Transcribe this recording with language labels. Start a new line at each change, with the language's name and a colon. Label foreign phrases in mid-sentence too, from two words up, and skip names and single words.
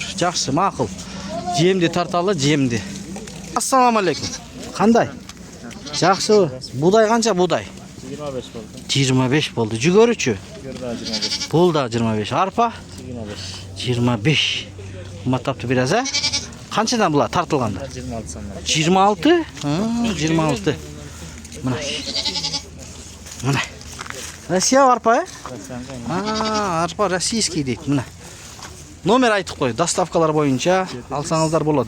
Kyrgyz: Жакшы, макул. Жемди тарталы, жемди. Ассаламу алейкум. Кандай? Жакшы. Будай канча будай? 25 болду. 25 болду. Жүгөрүчү? Бул да 25. Арпа? 25. 25. Кымбаттапты бир аз,
Uzbek: Qanchadan bular tartilganda? 26 sondan. 26? Ha, 26. Mana. Mana. Rossiya arpa? Ha, arpa rossiyskiy deydi. Mana. Nomer aytib qo'y. Dastavkalar bo'yicha alsangizlar bo'ladi.